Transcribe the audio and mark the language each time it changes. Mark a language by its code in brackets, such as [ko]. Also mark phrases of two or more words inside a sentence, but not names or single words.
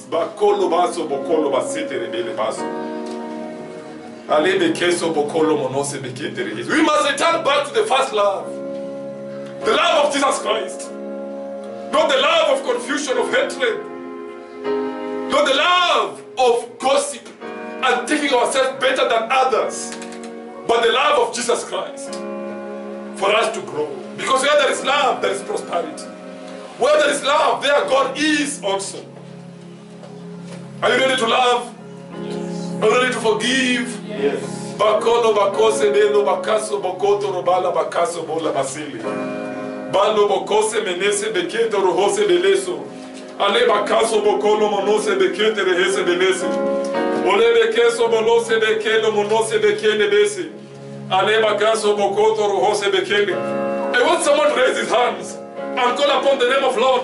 [en] We must return back to the first love, the love of Jesus Christ, not the love of confusion, of hatred, not the love of gossip and taking ourselves better than others, but the love of Jesus Christ for us to grow. Because where there is love, there is prosperity. Where there is love, there God is also. Are you ready to love? Yes. Are you ready to forgive? Yes. Bakono bakose belo bakaso bokoto robala bakaso bola basili. Balo bokose menese beketo rohose beleso. Ale bakaso bokolo monose bekete rehese belese. Ole bekeso bolose bekelo monose bekele bese. Ale bakaso bokoto rohose bekele. I want someone to raise his hands and call upon the name of Lord.